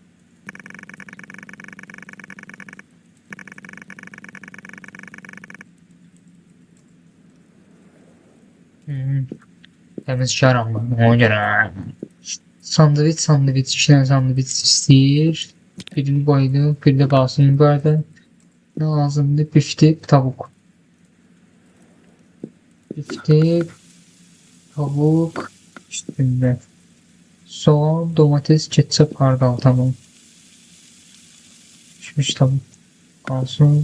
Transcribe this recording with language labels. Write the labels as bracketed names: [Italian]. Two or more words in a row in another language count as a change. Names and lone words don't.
[Azerbaijani] Təmizkaram ben, ona görə. Sandviç, iki tane sandviç istəyir. Birini qoydu, bir də qalsın yukarıda. [Turkish] Ne lazımdı? Bifti, tavuk. Bifti, tavuk üstünde. Soğan, domates, ketçap, hardal, tamam. Pişmiş tavuk. Kalsın.